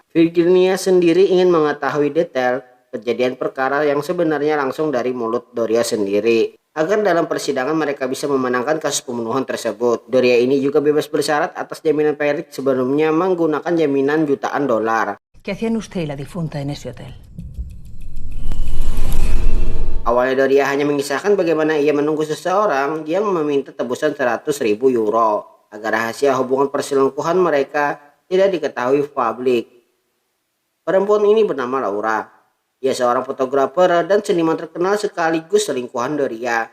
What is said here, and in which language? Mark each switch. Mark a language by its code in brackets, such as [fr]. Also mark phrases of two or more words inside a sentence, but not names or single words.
[id] Virginia sendiri ingin mengetahui detail kejadian perkara yang sebenarnya langsung dari mulut Doria sendiri, agar dalam persidangan mereka bisa memenangkan kasus pembunuhan tersebut. Doria ini juga bebas bersyarat atas jaminan Felix sebelumnya menggunakan jaminan jutaan dolar. [es] ¿Qué hacían usted y la difunta en ese hotel? [id] Awalnya Doria hanya mengisahkan bagaimana ia menunggu seseorang yang meminta tebusan 100.000 euro agar rahasia hubungan perselingkuhan mereka tidak diketahui publik. Perempuan ini bernama Laura. Ia seorang fotografer dan seniman terkenal sekaligus selingkuhan Doria.